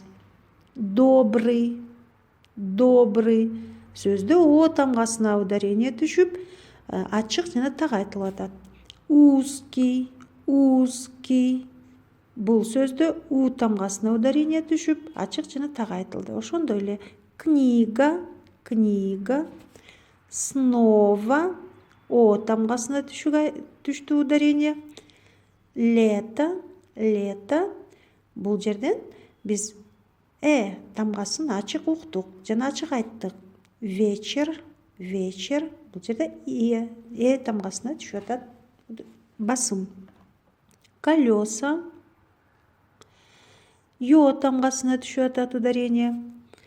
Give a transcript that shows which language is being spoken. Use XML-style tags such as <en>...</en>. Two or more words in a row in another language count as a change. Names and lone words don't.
<ru>Добрый. Добрый.</ru> <ky>Сөздө о тамгасына ударение түшүп, ачык жана так айтылып атат.</ky> <ru>Узкий. Узкий.</ru> <ky>Бул сөздө у тамгасына ударение түшүп, ачык жана так айтылды. Ошондой эле</ky> <ru>книга. Книга.</ru> <ky>Снова. О тамгасына түштү ударение.</ky> <ru>Лето. Лето.</ru> <ky>Бул жерден биз тамгасын ачык уктук жана ачык айттык.</ky> <ru>Вечер. Вечер.</ru> <ky>Бул жерде тамгасына түшүп атат басым.</ky> <ru>Колеса.</ru> <ky>Ё тамгасына түшүп атат ударение.</ky>